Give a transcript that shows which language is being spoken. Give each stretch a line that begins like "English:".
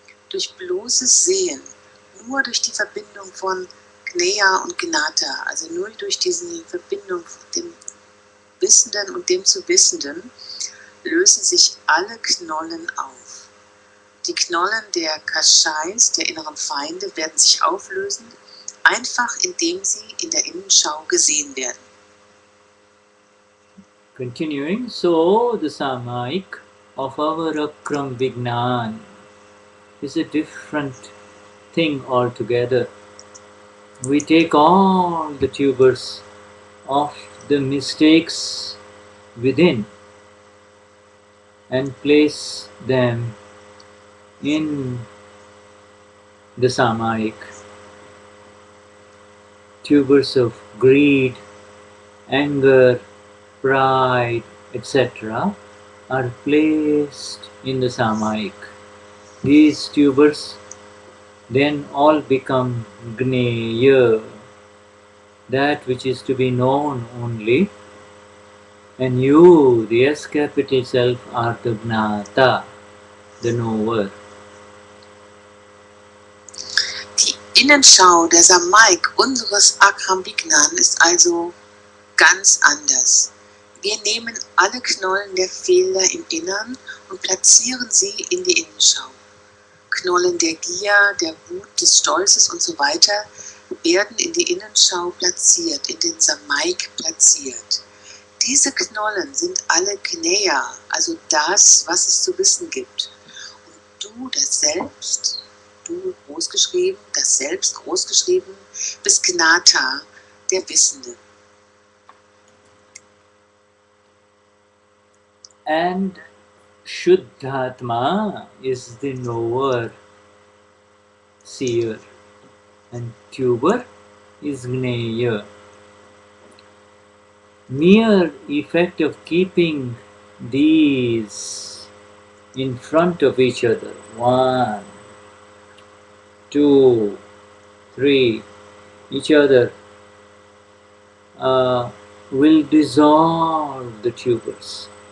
German: Durch bloßes Sehen, nur durch die Verbindung von Gneya und Gnata, also nur durch diese Verbindung von dem Wissenden und dem zu Wissenden, lösen sich alle Knollen auf. Die Knollen der Kashais, der inneren Feinde, werden sich auflösen, einfach indem sie in der Innenschau gesehen werden.
English: Continuing, so the Samayik of our Akram Vignan is a different thing altogether. We take all the tubers of the mistakes within and place them in the Samayik. Tubers of greed, anger, pride, etc. are placed in the Samayik. These tubers then all become Gneya, that which is to be known only, and you, the S capital self, are the Gnata, the knower.
German: Die Innenschau, der Samayik unseres Akram Vignan ist also ganz anders. Wir nehmen alle Knollen der Fehler im Innern und platzieren sie in die Innenschau. Knollen der Gier, der Wut, des Stolzes und so weiter werden in die Innenschau platziert, in den Samayik platziert. Diese Knollen sind alle Gneya, also das, was es zu wissen gibt. Und du, das Selbst, du großgeschrieben, das Selbst großgeschrieben, bist Gnata, der Wissende.
English: And Shuddhatma is the knower, seer, and tuber is Gneya. Mere effect of keeping these in front of each other, 1, 2, 3, each other, will dissolve the tubers.